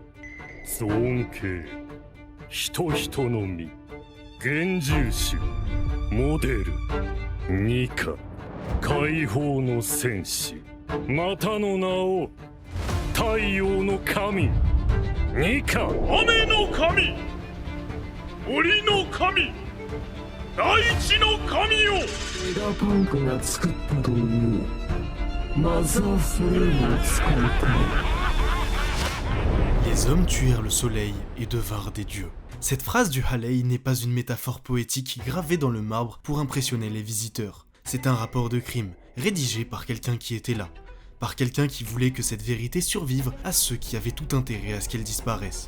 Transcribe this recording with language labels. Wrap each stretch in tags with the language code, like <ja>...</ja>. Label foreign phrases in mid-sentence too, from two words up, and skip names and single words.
<ja>ゾーン系人々の実幻獣種モデルニカ解放の戦士またの名を太陽の神ニカ雨の神森の神大地の神よ。エラパンクが作ったというマザーフレームを使いたい。</ja> <fr>Les hommes tuèrent le soleil et devinrent des dieux. Cette phrase du Halley n'est pas une métaphore poétique gravée dans le marbre pour impressionner les visiteurs. C'est un rapport de crime, rédigé par quelqu'un qui était là. Par quelqu'un qui voulait que cette vérité survive à ceux qui avaient tout intérêt à ce qu'elle disparaisse.</fr>